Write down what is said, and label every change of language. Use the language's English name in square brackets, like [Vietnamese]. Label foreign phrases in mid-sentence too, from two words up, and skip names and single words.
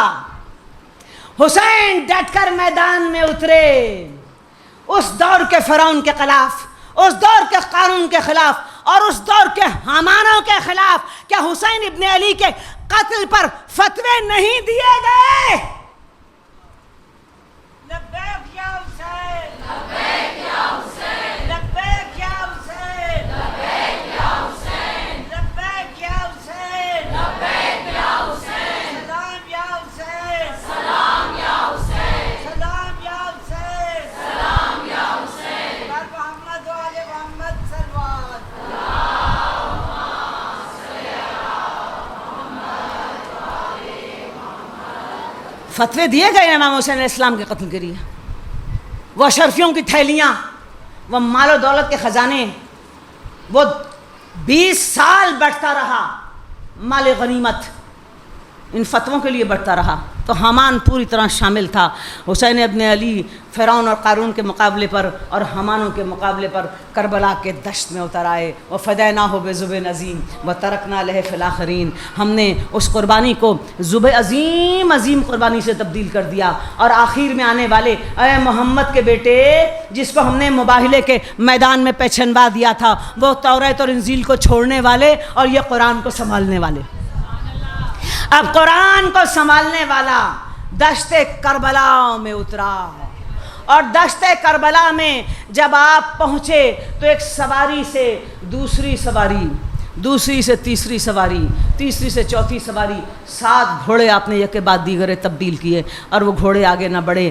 [Urdu] حسین ڈٹ کر میدان میں اترے، اس دور کے فرعون کے خلاف، اس دور کے قارون کے خلاف، اور اس دور کے حامانوں کے خلاف۔ کیا حسین ابن علی کے قتل پر فتوے نہیں دیے گئے؟ [Arabic] لبیک یا حسین، لبیک یا حسین، لبیک یا حسین، لبیک یا حسین، لبیک یا حسین، لبیک یا حسین، سلام یا حسین، سلام یا حسین، سلام یا حسین، سلام یا حسین، [Persian] بر محمد و آل محمد صلوات۔ [Urdu] فتوے دیے گئے امام حسین علیہ السلام کے قتل کے لیے۔ وہ اشرفیوں کی تھیلیاں، وہ مال و دولت کے خزانے، وہ 20 سال بڑھتا رہا مال غنیمت، ان فتووں کے لیے بڑھتا رہا۔ تو حامان پوری طرح شامل تھا۔ حسین ابن علی فرعون اور قارون کے مقابلے پر اور حامانوں کے مقابلے پر کربلا کے دشت میں اتر آئے۔ [Arabic] وَفَدَيْنَاهُ بِذُبْحٍ عَظِيمٍ وَتَرَكْنَا لَهُ فِي الْآخِرِينَ۔ [Urdu] ہم نے اس قربانی کو ذبح عظیم قربانی سے تبدیل کر دیا، اور آخر میں آنے والے اے محمد کے بیٹے، جس کو ہم نے مباہلے کے میدان میں پہچنوا دیا تھا، وہ توریت اور انجیل کو چھوڑنے والے اور یہ قرآن کو سنبھالنے والے۔ اب قرآن کو سنبھالنے والا دشت کربلا میں اترا، اور دشت کربلا میں جب آپ پہنچے تو ایک سواری سے دوسری سواری، دوسری سے تیسری سواری، تیسری سے چوتھی سواری، 7 گھوڑے آپ نے یک کے بعد دیگرے تبدیل کیے، اور وہ گھوڑے آگے نہ بڑھے۔